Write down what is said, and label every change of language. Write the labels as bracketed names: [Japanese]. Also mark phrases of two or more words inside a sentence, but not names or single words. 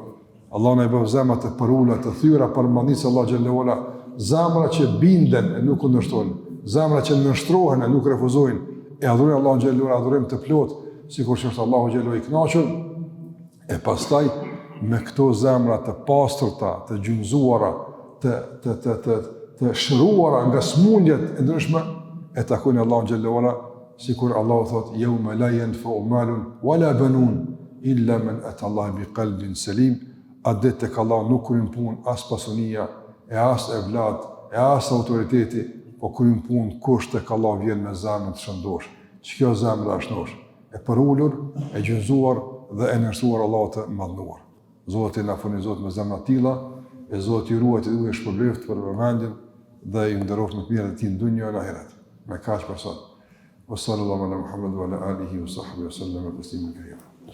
[Albanian] Allahu na i bëj zemrat të përula, të thyra për madhnisë Allah xhallahu ala, zemra që binden e nuk kundërshtojnë, zemra që nështrohen e nuk refuzojnë, e adhurojnë Allahu xhallahu ala adhurim të plot, sikur që është Allahu xhallahu i kënaqur, e pastaj me këto zemra të pastërta, të gjunjëzuara, të shëruara nga smundjet e ndryshme, e takojnë Allahu xhallahu ala, sikur Allahu thot: [Arabic] "يوم لا ينفع مال ولا بنون إلا من أتى الله بقلب سليم." [Albanian] Atë tek Allahu nuk kryen punë as pasunia, e as evlat, e as autoriteti, po kryen punë kush tek Allahu vjen me zemrën të shëndosh. Ç'kjo zemra është nosh, e përulur, e gjunjëzuar dhe e nërsuar Allahu të madhnuar. Zoti na furnizot me zemra të tilla, e Zoti ju ruaj të duhet shpërbleft për vëmendjen dhe ju nderoft më të mirë të në dunjë e në ahiret. Me kaq për sot. [Arabic] وصلى الله على محمد وعلى آله وصحبه وسلم تسليما كثيرا.